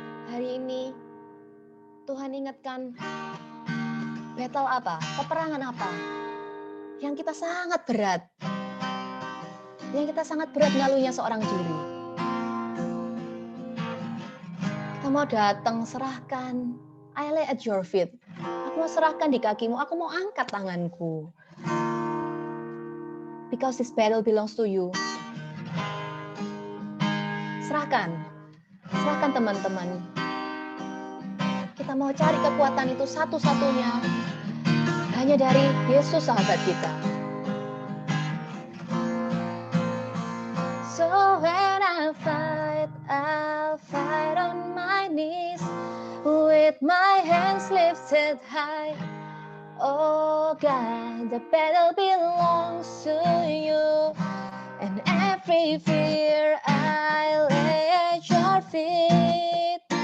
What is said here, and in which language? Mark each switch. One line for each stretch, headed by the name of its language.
Indonesian: Hari ini Tuhan ingatkan battle apa, peperangan apa yang kita sangat berat, melaluinya seorang diri. Kita mau datang serahkan,
English: I lay at your feet.
Indonesian: Aku mau serahkan di kakimu, aku mau angkat tanganku.
English: Because this battle belongs to you.
Indonesian: Serahkan teman-teman. Kita mau cari kekuatan itu satu-satunya hanya dari Yesus sahabat kita.
English: So when I fight, I'll fight on my knees with my hands lifted high. Oh God, the battle belongs to you, and every fear I lay at your feet.